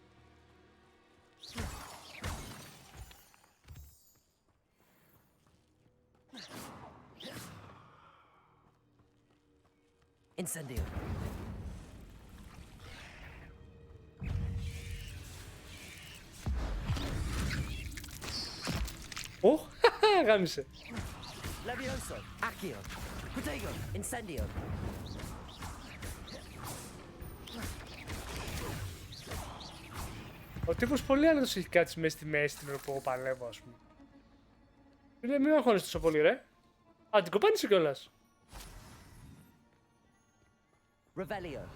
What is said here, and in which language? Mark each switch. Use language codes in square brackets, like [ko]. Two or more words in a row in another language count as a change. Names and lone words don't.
[en] Incendio. [el] Ω, γάμισε. [en] Levioso. Accio. Protego. Incendio. [el] Ο τύπος πολύ άνετος έχει κάτσει μέσα στη μέση την ώρα που εγώ παλεύω, ας πούμε. Λέει, μην αγχώνεσαι τόσο πολύ, ρε. Α, την κοπάνισε κιόλας. [en] Revelio.